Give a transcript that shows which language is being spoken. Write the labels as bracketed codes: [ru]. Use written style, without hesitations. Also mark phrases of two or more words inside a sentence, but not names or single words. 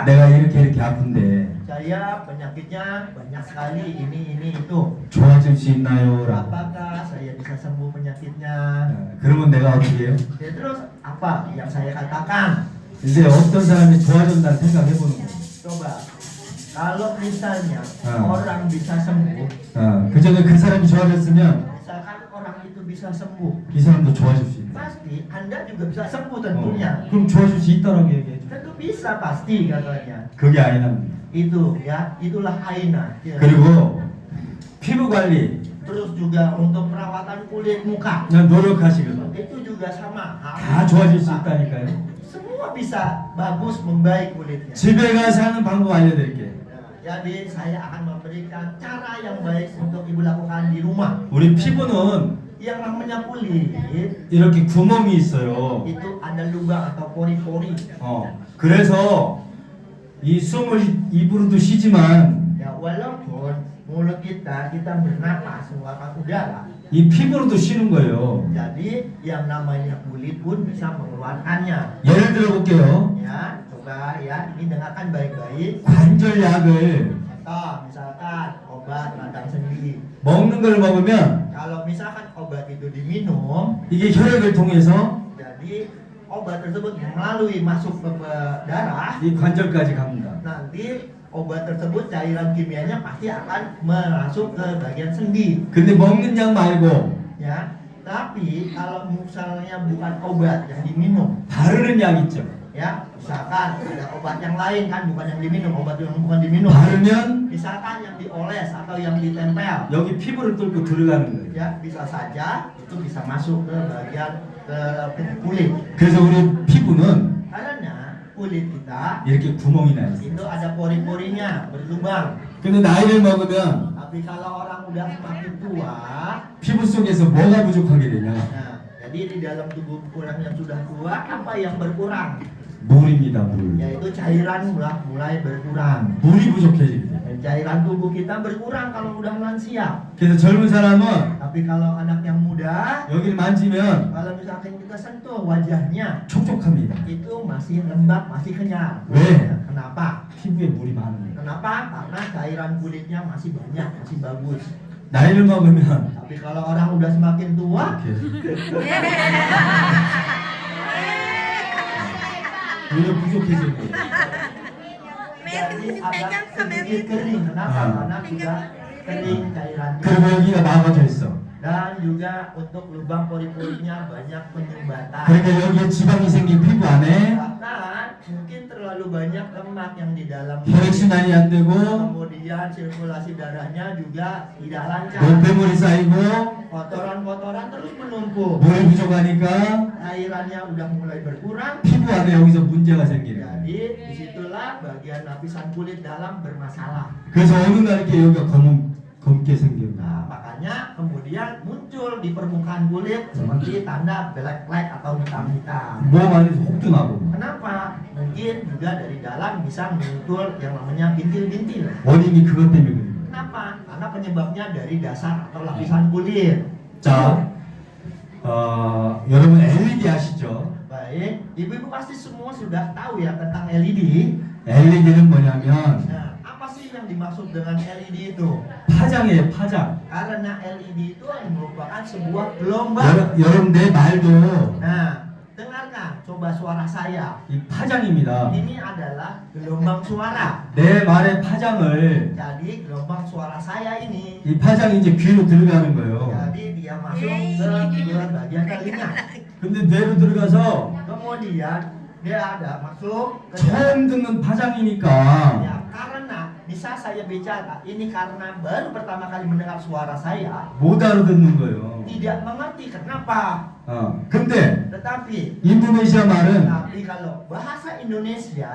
[ko] 내가 이렇게 아픈데 [id] saya penyakitnya banyak sekali, ini itu. [ko] 좋아질 수 있나요? 라고. [id] Apakah saya bisa sembuh penyakitnya? [ko] 예. 그러면 내가 어떻게 해요? [id] Ya, terus apa yang saya katakan? [ko] 이제 어떤 사람이 좋아졌다는 생각해 보는 거예요. [id] Coba, kalau misalnya Ah. orang bisa sembuh, [ko] 그 전에 그 사람이 좋아졌으면 [id] misalkan orang itu bisa sembuh, [ko] 이 사람도 좋아질 수 있는 거예요. [id] pasti Anda juga bisa sembuh tentunya. [ko] 그럼 좋아질 수 있다라고 얘기해 줘. [id] Tentu bisa pasti katanya. [ko] 그게 아니랍니다. [id] Itu ya, itulah aina. Ya. [ko] 그리고 피부 관리 [id] Terus juga untuk perawatan kulit muka [ko] 그냥 노력하시거든. [id] itu juga sama. [ko] 다 좋아질 수 있다니까요. [id] Semua bisa bagus membaik kulitnya. [ko] 집에 가서 하는 방법 알려드릴게요. [id] Nah, jadi saya akan memberikan cara yang baik untuk ibu lakukan di rumah. [ko] 우리 피부는 [id] Yang namanya kulit [ko] 이렇게 구멍이 있어요. [id] itu ada lubang atau pori-pori. [ko] 그래서 이 숨을 입으로도 쉬지만 [id] Ya walaupun mulut kita bernapas mengeluarkan udara, [ko] 이 피부로도 쉬는 거예요. [id] jadi yang namanya kulit pun bisa mengeluarkannya. [ko] 예를 들어 볼게요. [id] Ya, coba ya, ini dengarkan baik-baik. [ko] 관절약을 [id] Contoh, misalkan obat radang sendi. [ko] 먹는 걸 먹으면 [id] Kalau misalkan obat itu diminum, [ko] 이게 혈액을 통해서 [id] jadi obat tersebut melalui masuk ke darah, [ko] 이 관절까지 갑니다. [id] nanti obat tersebut cairan kimianya pasti akan masuk ke bagian sendi. [ko] 근데 먹는 약 말고 [id] Ya, tapi kalau misalnya bukan obat yang diminum, [ko] 바르는 약 있죠. [id] ya, misalkan ada obat yang lain kan, bukan yang diminum, obat yang bukan diminum. [ko] 바르면 [id] Misalkan yang dioles atau yang ditempel, [ko] 여기 피부를 뚫고 들어가는 거예요. [id] ya bisa saja itu bisa masuk ke bagian ke kulit. [ko] 그래서 우리 피부는 [id] Karena kulit kita [ko] 이렇게 구멍이 나 있어요. [id] itu ada pori-porinya, berlubang. [ko] 근데 나이를 먹으면 [id] Tapi kalau orang udah semakin tua, [ko] 피부 속에서 뭐가 부족하게 되냐? [id] nah, jadi di dalam tubuh orang yang sudah tua, apa yang berkurang? [ko] 물입니다, 물. [id] Yaitu cairan mulai berkurang. [ko] 물이 부족해지게 돼요. [id] Dan cairan tubuh kita berkurang kalau udah lansia. [ko] 그래서 젊은 사람은 [id] Tapi kalau anak yang muda, [ko] 여기를 만지면 [id] kalau misalkan kita sentuh wajahnya, [ko] 촉촉합니다. [id] itu masih lembab, masih kenyal. [ko] 왜? [id] Kenapa? [ko] 피부에 물이 많으니까. [id] Kenapa? Karena cairan kulitnya masih banyak, masih bagus. [ko] 나이를 먹으면 [id] Tapi kalau orang udah semakin tua, [ko] 이렇게 물이 부족해지는 거예요. [id] jadi agak sedikit kering. Kenapa? Karena sudah kering cairannya. [ko] 그리고 여기가 막아져 있어. [id] Dan juga untuk lubang pori-porinya banyak penyumbatan. [ko] 그러니까 여기에 지방이 생긴 피부 안에 [id] Bahkan mungkin terlalu banyak lemak yang di dalam [ko] 혈액순환이 안 되고 [id] kemudian sirkulasi darahnya juga tidak lancar. [ko] 노폐물이 쌓이고 [id] Kotoran-kotoran terus menumpuk. [ko] 물이 부족하니까 [id] Cairannya udah mulai berkurang. [ko] 피부 안에 여기서 문제가 생기는 거예요. [id] Jadi disitulah bagian lapisan kulit dalam bermasalah. [ko] 그래서 어느 날 이렇게 여기가 검게 생겨요. [id] Nah, makanya kemudian muncul di permukaan kulit seperti tanda black atau hitam-hitam. [ko] 몸 안에서 혹도 나고 [id] Kenapa? Mungkin juga dari dalam bisa muncul yang namanya bintil-bintil. [ko] 원인이 그것 때문에 그래요. [id] Kenapa? Karena penyebabnya dari dasar atau lapisan kulit. [ko] 자, 여러분 LED 아시죠? [id] Baik, ibu-ibu pasti semua sudah tahu ya tentang LED. [ko] LED는 뭐냐면 [id] Nah, apa sih yang dimaksud dengan LED itu? [ko] 파장이에요, 파장. [id] Karena LED itu merupakan sebuah gelombang. [ko] 여러분 내 말도 [id] Nah, dengarkan, coba suara saya. [ko] 이 파장입니다. [id] Ini adalah gelombang suara. [ko] 내 말의 파장을 [id] Jadi gelombang suara saya ini, [ko] 이 파장이 이제 귀로 들어가는 거예요. [id] jadi dia masuk ke bagian telinga. [ko] 근데 뇌로 들어가서 [id] Kemudian dia ada masuk ke [ko] 처음 듣는 파장이니까 [id] ya, karena bisa saya bicara ini karena baru pertama kali mendengar suara saya, [ko] 못 알아듣는 거예요. [id] tidak mengerti kenapa. [ko] 근데 [id] Tetapi [ko] 인도네시아 말은 [id] kalau bahasa Indonesia